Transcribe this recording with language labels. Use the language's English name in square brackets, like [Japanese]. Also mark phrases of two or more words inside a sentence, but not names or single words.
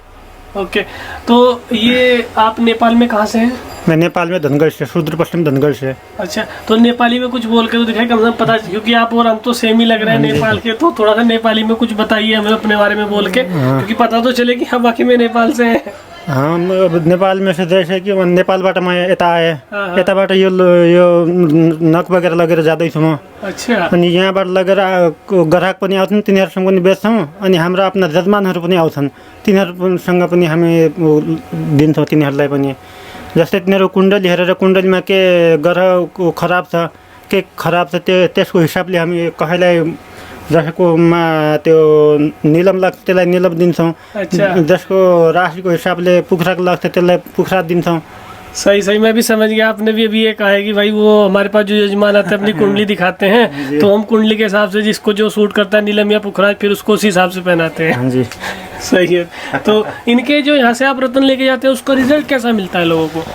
[Hindi] ओके, तो ये आप नेपाल में कहाँ से हैं? मैं नेपाल में धनगढ़ से, सुदूर पश्चिम धनगढ़ से। अच्छा, तो नेपाली में कुछ बोल के तो दिखाई, कम से कम पता, क्योंकि आप और हम तो सेम ही लग रहे हैं नेपाल के, तो थोड़ा सा नेपाली में कुछ बताइए हमें अपने बारे में बोल के, क्योंकि पता तो चले कि हम बाकी में नेपाल से हैं। [Nepali] हाँ, [Hindi] नेपाल में से जैसे कि [Nepali] नेपालबाट म यता आएँ, यताबाट यो नक वगैरह लगेर जाँदैछु म। [Hindi] अच्छा। [Nepali] अनि यहाँबाट लगेर ग्राहक पनि आउँछन्, तिनीहरूसँग पनि बेच्छौँ, अनि हाम्रा आफ्ना जजमानहरू पनि आउँछन्, तिनीहरूसँग पनि हामी दिन्छौँ तिनीहरूलाई पनि। जस्तै तिनीहरू कुण्डली हेरेर कुण्डलीमा के ग्रह खराब छ, के खराब छ, त्यसको हिसाबले हामी कसैलाई जसकोमा त्यो निलम लाग्छ त्यसलाई निलम दिन्छौँ। [Hindi] अच्छा। [Nepali] जसको राशिको हिसाबले पुखराक लाग्छ त्यसलाई पुखरा दिन्छौँ। [Hindi] सही, मैं भी समझ गया। आपने भी अभी ये कहा है कि भाई वो हमारे पास जो यजमान आते हैं अपनी कुंडली दिखाते हैं, तो हम कुंडली के हिसाब से जिसको जो सूट करता है नीलम या पुखराज, फिर उसको उसी हिसाब से पहनाते हैं। हाँ जी। सही है। तो इनके जो यहाँ से आप रत्न लेके जाते हैं, उसका रिजल्ट कैसा मिलता है लोगों को?